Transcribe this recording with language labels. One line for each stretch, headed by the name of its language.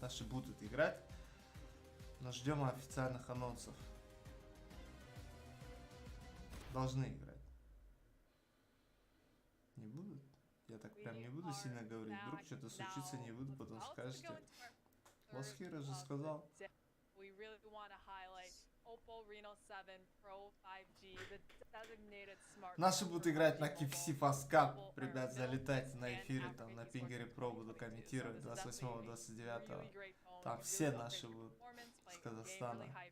Russian: Наши будут играть. Но ждем официальных анонсов. Должны играть. Не будут? Я так прям не буду сильно говорить. Вдруг что-то случится, не буду, потом скажете. LASTHERO же сказал.
English: We really want to highlight Oppo Reno 7 Pro 5G, the designated smartphone.
Russian: Наши будут играть на KFC Fast Cup. Ребят, залетайте на эфиры, там на Пингере Про буду комментировать 28-29. Там все наши будут с Казахстана.